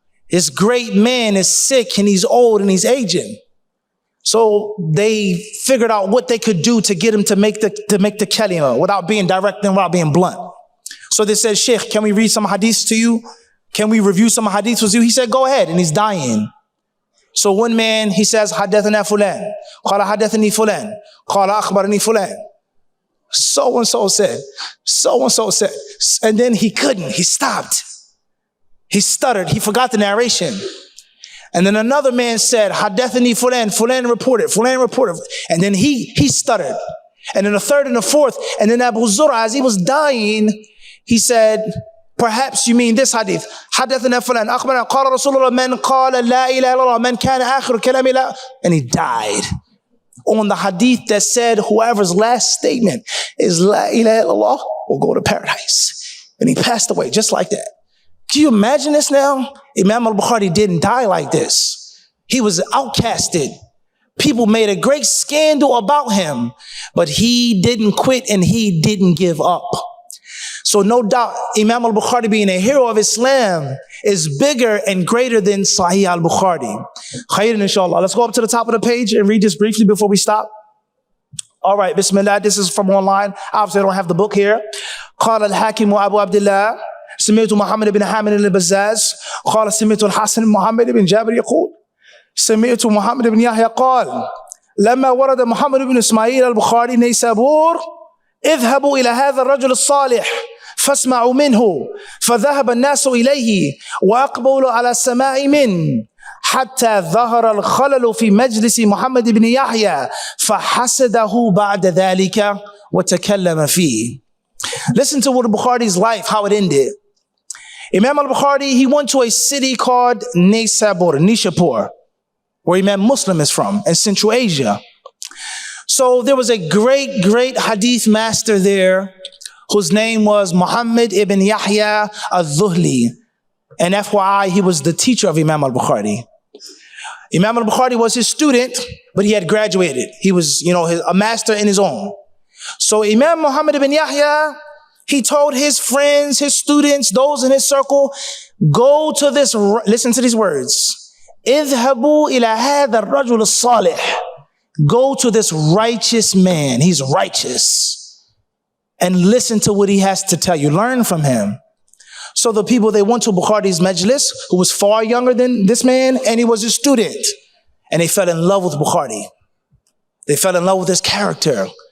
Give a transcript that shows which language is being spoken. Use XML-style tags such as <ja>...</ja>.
<en>This great man is sick and he's old and he's aging. So they figured out what they could do to get him to make the kalima without being direct and without being blunt. So they said, Sheikh, can we read some hadiths to you? Can we review some hadiths with you? He said, go ahead. And he's dying. So one man, he says,</en> <ar>حدثنا فلان, قال حدثني فلان, قال أخبرني فلان.</ar> <en>So-and-so said, so-and-so said. And then he couldn't, he stopped. He stuttered, he forgot the narration. And then another man said,</en> <ar>حدثني فلان,</ar> <en>فلان reported. And then he stuttered. And then a third and a fourth. And then Abu Zur'a, as he was dying, he said, perhaps you mean this hadith.</en> <ar>حدثنا فلان أخبرنا قال رسول الله من قال لا إله إلا الله من كان آخر كلامه لا.</ar> <en>And he died on the hadith that said whoever's last statement is La ilaha illallah will go to paradise. And he passed away just like that. Can you imagine this now? Imam al-Bukhari didn't die like this. He was outcasted. People made a great scandal about him, but he didn't quit and he didn't give up. So no doubt, Imam al-Bukhari being a hero of Islam is bigger and greater than Sahih al-Bukhari. Khairan inshallah. Let's go up to the top of the page and read this briefly before we stop. All right, Bismillah. This is from online. Obviously, I don't have the book here.</en> <ar>قال الحاكم أبو عبد الله سمعت محمد بن حامد البزاز قال سمعت الحسن محمد بن جابر يقول سمعت محمد بن يحيى قال لما ورد محمد بن إسماعيل البخاري نيسابور اذهبوا إلى هذا الرجل الصالح فاسمعوا منه فذهب الناس إليه وأقبلوا على السماع منه حتى ظهر الخلل في مجلس محمد بن يحيى فحسده بعد ذلك وتكلم فيه.</ar> <en>Listen to what Bukhari's life, how it ended. Imam al-Bukhari, he went to a city called Nishapur, where Imam Muslim is from, in Central Asia. So there was a great hadith master there whose name was Muhammad ibn Yahya al-Dhuhli. And FYI, he was the teacher of Imam al-Bukhari. Imam al-Bukhari was his student, but he had graduated. He was, a master in his own. So Imam Muhammad ibn Yahya, he told his friends, his students, those in his circle, go to this, listen to these words.</en> <ar>اذهبوا إلى هذا الرجل الصالح.</ar> <en>Go to this righteous man. He's righteous. And listen to what he has to tell you. Learn from him. So the people, they went to Bukhari's majlis, who was far younger than this man, and he was his student. And they fell in love with Bukhari. They fell in love with his character.</en>